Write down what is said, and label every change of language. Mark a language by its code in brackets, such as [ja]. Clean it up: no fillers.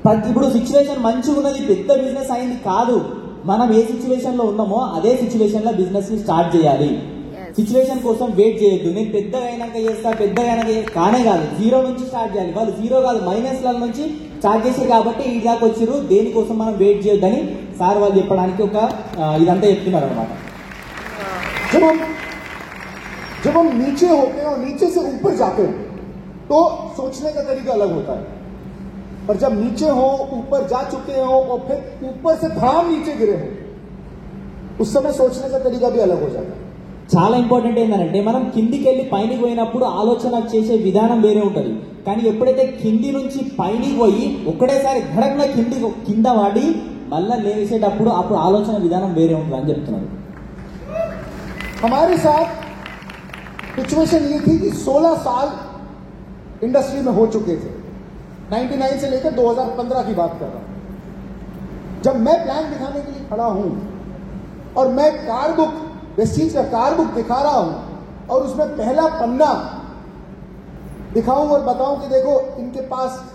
[te] ఇప్పుడు సిచ్యువేషన్ మంచిగా ఉన్నది, పెద్ద బిజినెస్ అయింది కాదు. మనం ఏ సిచ్యువేషన్ లో ఉన్నామో అదే సిచ్యువేషన్ లో బిజినెస్ ని స్టార్ట్ చేయాలి. సిచ్యువేషన్ కోసం వెయిట్ చేయొద్దు. నేను పెద్దగా అయినాక చేస్తా, పెద్దగా అయినాక కానే కాదు, 0 నుంచి స్టార్ట్ చేయాలి. వాళ్ళు 0 కాదు మైనస్ల నుంచి స్టార్ట్ చేశారు కాబట్టి ఈ దాకా వచ్చారు. దేనికోసం మనం వెయిట్ చేయొద్దని సార్ వాళ్ళు చెప్పడానికి ఒక ఇదంతా చెప్తున్నారు అనమాట. [hi] जब हम नीचे होते हैं और नीचे से ऊपर जाते हैं तो सोचने का तरीका अलग होता है, और जब नीचे हो, ऊपर जा चुके हो और फिर ऊपर से धाम नीचे गिरे हो, उस समय सोचने का तरीका भी अलग हो जाता है. [te] చాలా ఇంపార్టెంట్ ఏంటంటే మనం కిందికి వెళ్ళి పైనకి పోయినప్పుడు ఆలోచన చేసే విధానం వేరే ఉంటుంది. కానీ ఎప్పుడైతే కింది నుంచి పైనకి పోయి ఒక్కడేసారి ఘడంగా కింద వాడి మళ్ళా లేచేటప్పుడు అప్పుడు ఆలోచన విధానం వేరే ఉంటుంది అని చెప్తున్నారు. [hi] हमारे साथ सिचुएशन ये थी कि 16 साल इंडस्ट्री में हो चुके थे. 99 से लेकर 2015 की बात कर रहा हूं. जब मैं प्लान दिखाने के लिए खड़ा हूं और मैं कार बुक वेस्टीज का कार बुक दिखा रहा हूं और उसमें पहला पन्ना दिखाऊं और बताऊं कि देखो इनके पास